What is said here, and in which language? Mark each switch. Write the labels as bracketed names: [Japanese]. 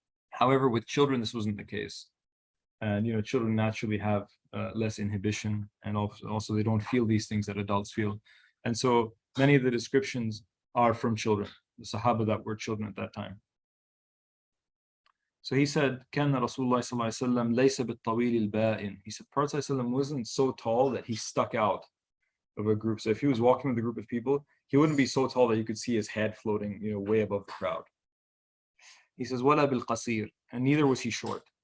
[English] However, with children, this wasn't the case. And children naturally have less inhibition, and also they don't feel these things that adults feel. And so many of the descriptions are from children, the Sahaba that were children at that time. [Arabic] So he said, كان رسول الله صلى الله عليه وسلم ليس بالطويل البائن. [English] He said, Prophet ﷺ wasn't so tall that he stuck out of a group. So if he was walking with a group of people, he wouldn't be so tall that you could see his head floating, way above the crowd. He says, [Arabic] ولا بالقصير, [English] and neither was he short.